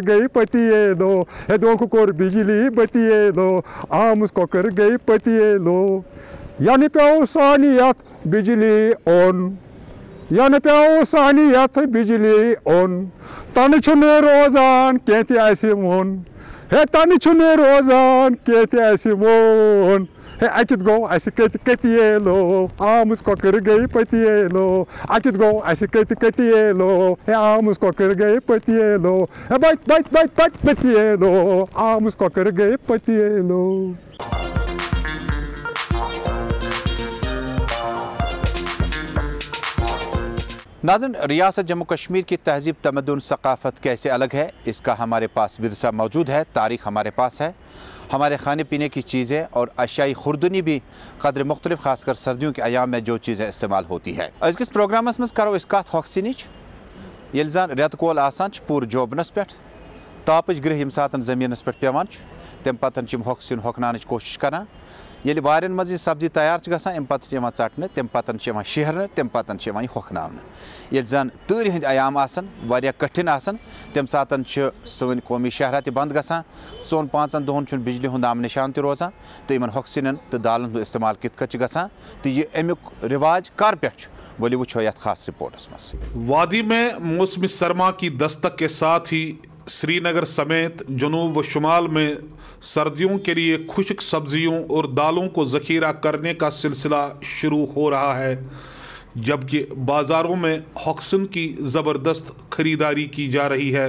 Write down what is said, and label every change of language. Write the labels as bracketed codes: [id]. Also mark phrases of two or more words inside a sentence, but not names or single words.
[ks] गई पतियेलो, है दोक कोर बिजली बतियेलो, आमुस कोकर गई पतियेलो, यानी प्याओ सानियत बिजली ऑन, यानी प्याओ सानियत बिजली ऑन, तन छुने रोजान कहते ऐसे मोन, है तन छुने रोजान कहते ऐसे मोन, Akit go asi katielo, amus kokir gay patielo. Akit go asi katielo, amus kokir gay patielo. Bite patielo, amus kokir gay patielo. [ur] ناظرین، ریاست جموں کشمیر کی تہذیب تمدن ثقافت کیسے الگ ہے، اس کا ہمارے پاس ورثہ موجود ہے، تاریخ ہمارے پاس ہے. ہمارے کھانے پینے کی چیزیں اور اشیائی خوردنی بھی قدر مختلف، خاص کر سردیوں کے ایام میں جو چیزیں استعمال ہوتی ہے. [ks] अज़किस प्रोग्रामस मज़ करो इस कथ हॉक्सिनिच येल ज़ान रेत कोल आसान पूर जोबनस पे तापच ग्रह यम सातन ज़मीनस पे पेवान तम पतन हॉक्सिन हॉकनानच कोशिश करान। येल वारियन मज़ सब्जी तैयार गसान अम पत षटने तम पतन शिहरने तम पतन हॉकनावन। येल ज़न तूर हंद अयाम आसन वारिया कठिन आसन तम सातन सन कौमी शहरा त बंद गसान, 4-5 दोहन छुन बिजली हुंद नाम निशान त रोजान, तो इन हॉक्सिन तो दालन हुंद इस्तेमाल कित कट गसान, तो ये अमुक रिवाज कर पे बोली वो यथ खास रिपोर्टस मज। [ur] وادی میں موسمی سرما کی دستک کے ساتھ ہی سرینگر سمیت جنوب و شمال میں سردیوں کے لیے خشک سبزیوں اور دالوں کو ذخیرہ کرنے کا سلسلہ شروع ہو رہا ہے، جبکہ بازاروں میں ہوکھسن کی زبردست خریداری کی جا رہی ہے.